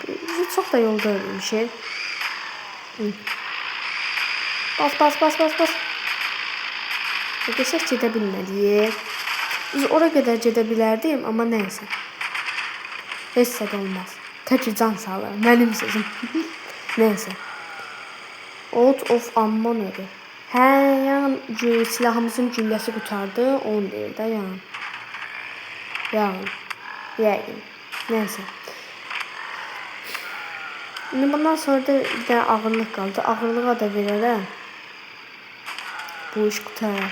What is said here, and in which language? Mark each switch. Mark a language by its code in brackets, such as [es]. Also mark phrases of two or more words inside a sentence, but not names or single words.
[az] Çox da yolda ölmüşük. Bas. Geçək gedə bilməliyik. Biz ora qədər gedə bilərdim, amma nəysə. Heç də olmaz. Tək can sağlar. Mənim sözüm. Nəysə. [en] Out of ammo [az] nədir? Yəni silahımızın gülləsi qutardı. Onu deyir də yəni. Yəqin. Nəysə. İndi bundan sonra da bir dənə ağırlıq qaldı. Ağırlığa da verərəm. Bu iş qutarır.